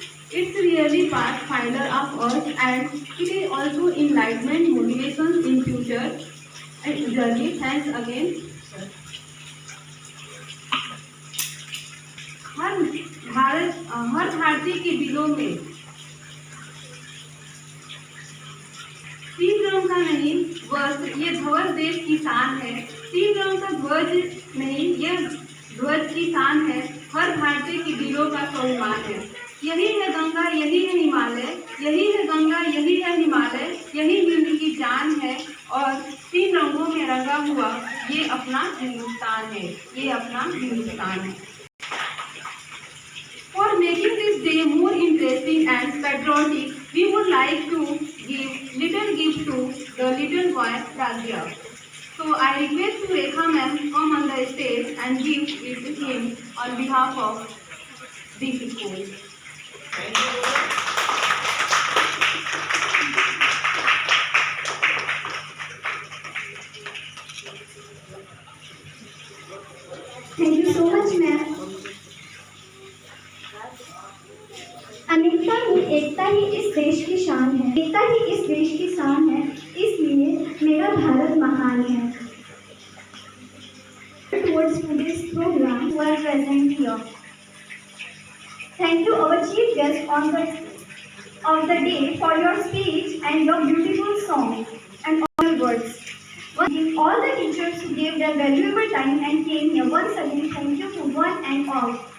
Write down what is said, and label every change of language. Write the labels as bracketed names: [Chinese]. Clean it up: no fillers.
[English] It's really pathfinder of us, and it is also enlightenment, motivation in future and journey. Thanks again. [Hindi] हर भारतीय के दिलों में 3 रंग का नहीं ध्वज, ये ध्वज देश की शान है। 3 रंग का ध्वज नहीं, ये ध्वज की शान है। हर भारतीय के दिलों का स्वाभिमान है। यही है गंगा, यही है हिमालय, यही है गंगा, यही है हिमालय, यही हिंद की जान है, और 3 रंगों में रंगा हुआ ये अपना हिंदुस्तान है, ये अपना हिंदुस्तान है। [English] For making this day more interesting and patriotic, we would like to give little gift to the little boy Ragya. So I request to Rekha ma'am come on the stage and give it to him on behalf of this school. Thank you so much, ma'am. [Hindi] अनेकता में एकता ही इस देश की शान है, एकता ही इस देश की शान है, इसलिए मेरा भारत महान है। [English] Towards today's program who are present here. Thank you our chief guest of the day for your speech and your beautiful song and all your words. All the teachers who gave their valuable time and came here, once again thank you to one and all.